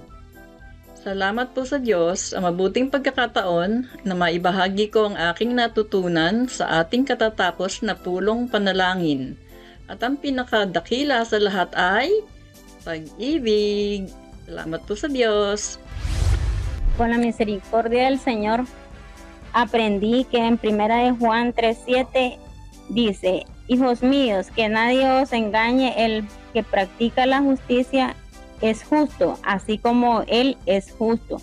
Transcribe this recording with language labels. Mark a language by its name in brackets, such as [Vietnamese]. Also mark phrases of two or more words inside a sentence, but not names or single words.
[Filipino] Salamat po sa Diyos sa mabuting pagkakataon na maibahagi ko ang aking natutunan sa ating katatapos na pulong panalangin. At ang pinakadakila sa lahat ay pag-ibig. Salamat po sa Diyos. [Spanish] Con la misericordia del Señor, aprendí que en 1 Juan 3:7 dice: hijos míos, que nadie os engañe, el que practica la justicia es justo, así como Él es justo.